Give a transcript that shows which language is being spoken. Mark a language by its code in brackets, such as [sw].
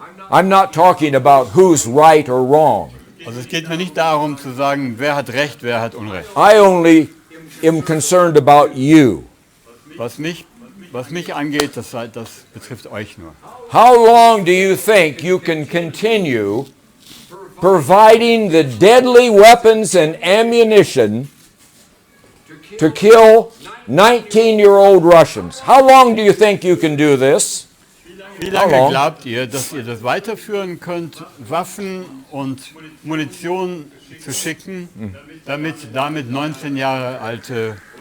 [en] I'm not talking about who's right or wrong. [de] Also es geht mir nicht darum zu sagen, wer hat Recht, wer hat Unrecht. [en] I only am concerned about you. [de] Was mich angeht, das betrifft euch nur. [en] How long do you think you can continue providing the deadly weapons and ammunition to kill 19-year-old Russians? How long do you think you can do this? [de] Wie lange glaubt ihr, dass ihr das weiterführen könnt, Waffen und Munition zu schicken, damit 19 Jahre alte